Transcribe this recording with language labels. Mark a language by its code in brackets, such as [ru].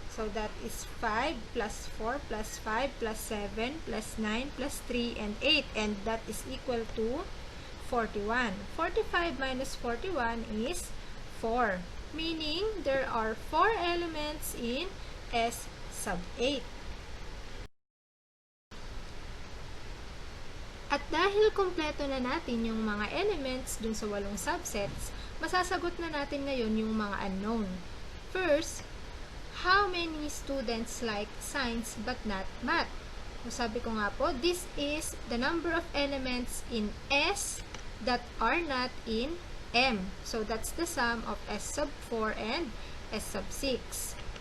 [en] So that is 5 plus 4 plus 5 plus 7 plus 9 plus 3 and 8, and that is equal to 41. 45 minus 41 is 4. Meaning, there are 4 elements in S sub 8. [tl] At dahil kompleto na natin yung mga elements dun sa 8 subsets, masasagot na natin ngayon yung mga unknown. [en] First, how many students like science but not math? So, [tl] sabi ko nga po, [en] this is the number of elements in S that are not in M. So, that's the sum of S sub 4 and S sub 6.